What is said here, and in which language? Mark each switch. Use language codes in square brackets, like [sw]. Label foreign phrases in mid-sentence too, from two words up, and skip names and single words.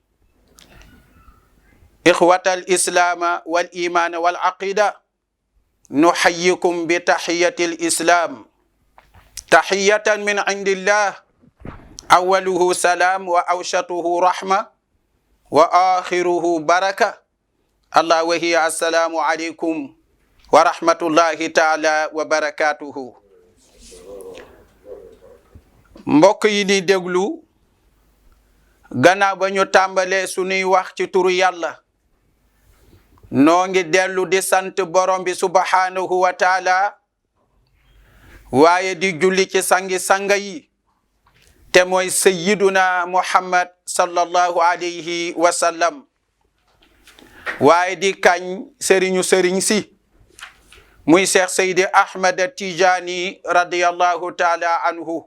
[ar] إخوة الإسلام والإيمان والعقيدة، نحييكم بتحية الإسلام تحية من عند الله أوله سلام وأوسطه رحمة وآخره بركة الله وهي السلام عليكم ورحمة الله تعالى وبركاته. [wo] mbokk yi di déglu gannaaw ba ñu tàmbalee sunuy wax ci turu yàlla noo ngi dellu di sant borom bi [ar] سبحانه وتعالى [wo] waaye di julli ci sangi-sanga yi te mooy [ar] سيدنا محمد صلى الله عليه وسلم [wo] waaye di kañ sëriñ si muy Cheikh Seydi Ahmed Tijani [ar] رضي الله تعالى عنه.